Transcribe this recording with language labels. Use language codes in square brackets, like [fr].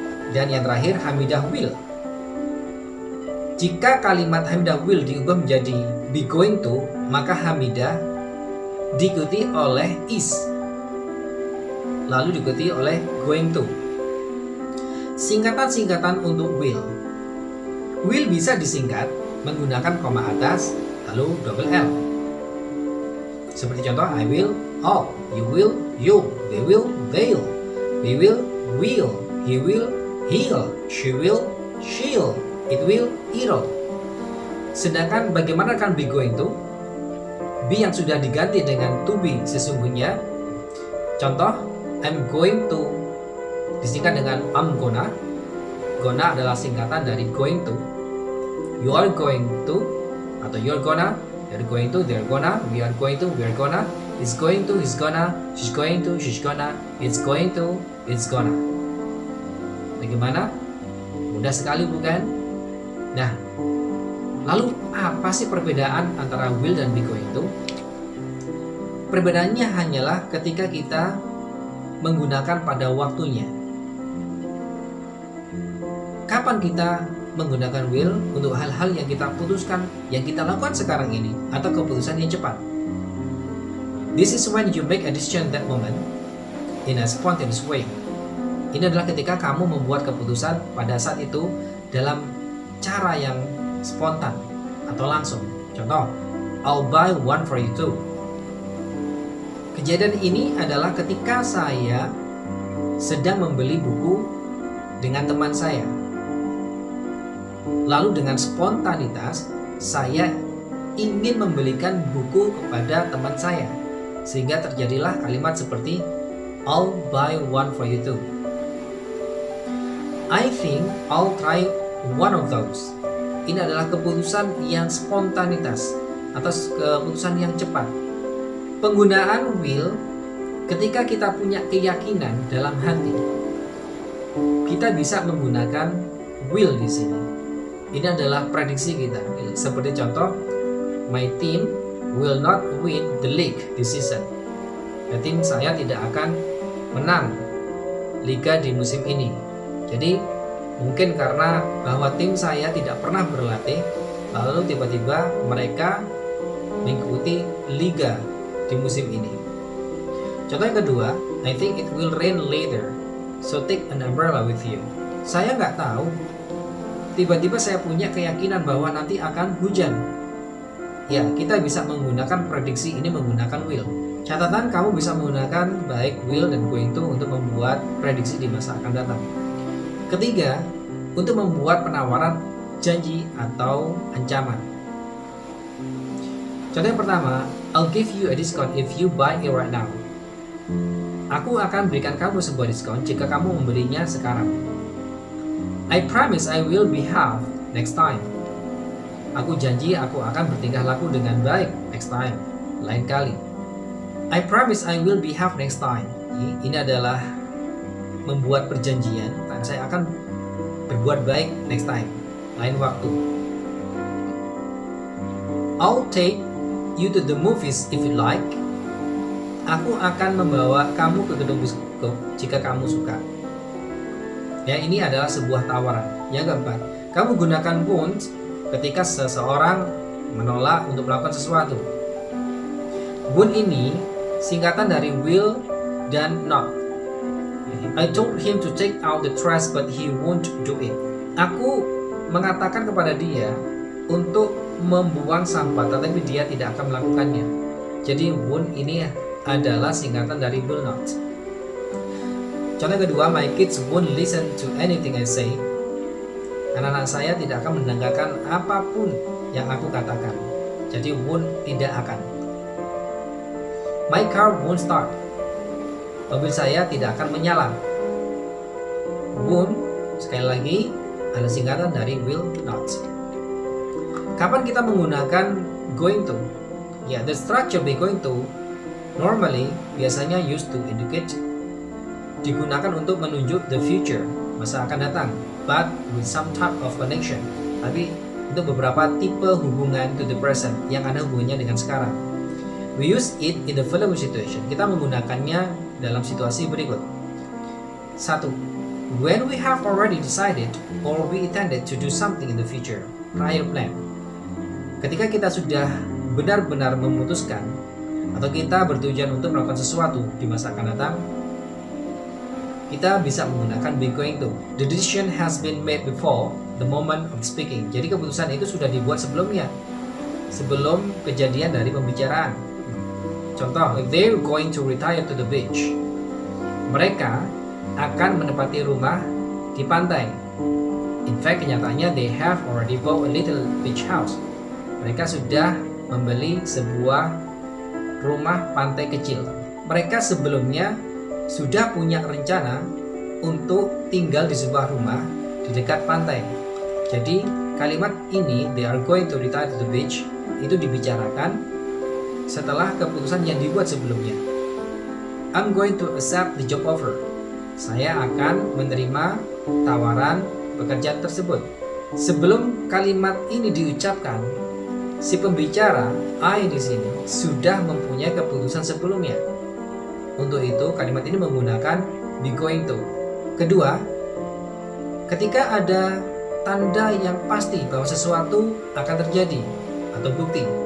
[id] Dan yang terakhir Hamidah will. Jika kalimat Hamidah will diubah menjadi be going to, maka Hamidah diikuti oleh is, lalu diikuti oleh going to. Singkatan-singkatan untuk will. Will bisa disingkat menggunakan koma atas, lalu double L. [en] Seperti contoh, I will, all, you will, you'll, they will, they'll, we will, we'll, he will, he'll, she will, she'll, it will, it'll. [id] Sedangkan bagaimana akan be going to? Be yang sudah diganti dengan to be sesungguhnya. Contoh, I'm going to disingkat dengan I'm gonna. Gonna adalah singkatan dari going to. [en] You are going to, atau you're gonna, they're going to, they're gonna, we are going to, we're gonna, it's going to, he's gonna, she's going to, she's gonna, it's going to, it's gonna. [id] Bagaimana? Mudah sekali bukan? Nah, lalu apa sih perbedaan antara will dan be going to? Perbedaannya hanyalah ketika kita menggunakan pada waktunya. Kapan kita menggunakan will untuk hal-hal yang kita putuskan, yang kita lakukan sekarang ini, atau keputusan yang cepat? [en] This is when you make a decision that moment in a spontaneous way. [id] Ini adalah ketika kamu membuat keputusan pada saat itu dalam cara yang spontan atau langsung. [en] Contoh, I'll buy one for you too. [id] Kejadian ini adalah ketika saya sedang membeli buku dengan teman saya. Lalu dengan spontanitas saya ingin membelikan buku kepada teman saya, sehingga terjadilah kalimat seperti [en] I'll buy one for you too. I think I'll try one of those. [id] Ini adalah keputusan yang spontanitas atau keputusan yang cepat. Penggunaan will ketika kita punya keyakinan dalam hati, kita bisa menggunakan will di sini. Ini adalah prediksi kita. Seperti contoh, [en] my team will not win the league this season. [id] Ya, tim saya tidak akan menang liga di musim ini. Jadi mungkin karena bahwa tim saya tidak pernah berlatih, lalu tiba-tiba mereka mengikuti liga di musim ini. [en] Contoh yang kedua, I think it will rain later, so take an umbrella with you. [id] Saya nggak tahu. Tiba-tiba saya punya keyakinan bahwa nanti akan hujan. Ya, kita bisa menggunakan prediksi ini menggunakan will. Catatan, kamu bisa menggunakan baik will dan going to untuk membuat prediksi di masa akan datang. Ketiga, untuk membuat penawaran janji atau ancaman. Contoh yang pertama, [en] I'll give you a discount if you buy it right now. [id] Aku akan berikan kamu sebuah diskon jika kamu membelinya sekarang. [en] I promise I will behave next time. [id] Aku janji aku akan bertingkah laku dengan baik [en] next time, [id] lain kali. [en] I promise I will behave next time. [id] Ini adalah membuat perjanjian dan saya akan berbuat baik [en] next time, [id] lain waktu. [en] I'll take you to the movies if you like. [id] Aku akan membawa kamu ke gedung bioskop jika kamu suka. Ya, ini adalah sebuah tawaran. Yang keempat, kamu gunakan won't ketika seseorang menolak untuk melakukan sesuatu. Won't ini singkatan dari will dan not. [en] I told him to take out the trash but he won't do it. [id] Aku mengatakan kepada dia untuk membuang sampah, tetapi dia tidak akan melakukannya. Jadi won't ini adalah singkatan dari will not. Contoh kedua, [en] my kids won't listen to anything I say. [id] Anak-anak saya tidak akan mendengarkan apapun yang aku katakan. Jadi won't tidak akan. [en] My car won't start. [id] Mobil saya tidak akan menyala. Won't, sekali lagi, adalah singkatan dari will not. [en] Kapan kita menggunakan going to? Ya, the structure be going to normally [id] biasanya [en] used to indicate, [id] digunakan untuk menunjuk [en] the future, [id] masa akan datang, [en] but with some type of connection. [id] Tapi untuk beberapa tipe hubungan [en] to the present [id] yang ada hubungannya dengan sekarang. [en] We use it in the following situation. [id] Kita menggunakannya dalam situasi berikut. 1. [en] When we have already decided or we intended to do something in the future, prior plan. [id] Ketika kita sudah benar-benar memutuskan atau kita bertujuan untuk melakukan sesuatu di masa akan datang, kita bisa menggunakan be going to. [en] The decision has been made before the moment of speaking. [id] Jadi keputusan itu sudah dibuat sebelumnya, sebelum kejadian dari pembicaraan. [en] Contoh, they're going to retire to the beach. [id] Mereka akan menempati rumah di pantai. [en] In fact, [id] kenyataannya [en] they have already bought a little beach house. [id] Mereka sudah membeli sebuah rumah pantai kecil. Mereka sebelumnya sudah punya rencana untuk tinggal di sebuah rumah di dekat pantai. Jadi kalimat ini, [en] they are going to retire to the beach, [id] itu dibicarakan setelah keputusan yang dibuat sebelumnya. [en] I'm going to accept the job offer. [id] Saya akan menerima tawaran pekerjaan tersebut. Sebelum kalimat ini diucapkan, si pembicara I di sini sudah mempunyai keputusan sebelumnya. Untuk itu kalimat ini menggunakan be going to. Kedua, ketika ada tanda yang pasti bahwa sesuatu akan terjadi atau bukti.